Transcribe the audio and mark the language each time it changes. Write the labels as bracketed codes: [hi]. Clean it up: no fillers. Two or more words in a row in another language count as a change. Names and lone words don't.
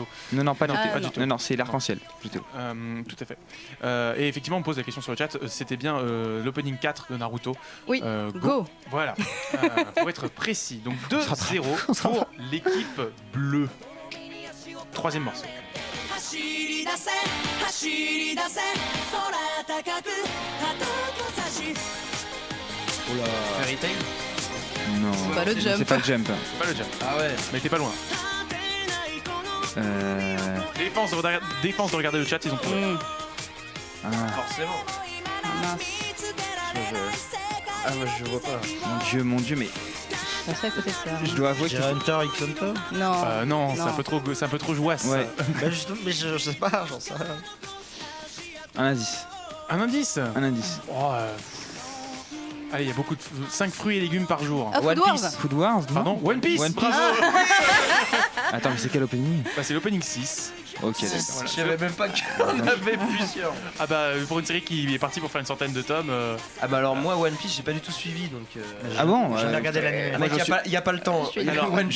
[fr] Non, pas, Non, du- pas du tout. Non, c'est l'arc-en-ciel. Plutôt. Tout à fait. Et effectivement, on me pose la question sur le chat, c'était bien l'opening 4 de Naruto. Oui. Go. Go. Voilà, pour être précis. Donc 2-0 pour l'équipe bleue. Troisième morceau. [ja] 走り出せ走り出せ空高く鳩と差し [fr] Fairy Tail. Non. C'est pas le C'est jump. pas le jump. C'est pas le jump, Ah ouais. mais t'es pas loin. [ja] 果てないこの [fr] Défense de regarder le chat, ils ont trouvé. Ah, Forcément. [ja] 今見つけられない世界 [fr] Ah moi je vois pas. mon dieu, mais Je passais à côté de ça. je dois avouer que. J'ai Hunter x Hunter. Non. Non, c'est Non. un peu trop jouasse. Ouais. Bah justement, mais je sais pas, j'en sais rien. Un indice. Un indice. Un indice. Oh, allez, il y a beaucoup de 5 fruits et légumes par jour. Ah, One Food Wars. Piece. Food Wars. non Pardon, One Piece. One Piece. Bravo. Attends, mais c'est quel opening? Bah, c'est l'opening 6. Ok, d'accord. Voilà. Je savais même pas qu'il y en avait plusieurs. Ah bah pour une série qui est partie pour faire une centaine de tomes. Ah bah alors moi One Piece j'ai pas du tout suivi donc. Ah bon? J'ai regardé l'anime. Ah mec, y a pas le temps. Je suis d'accord. One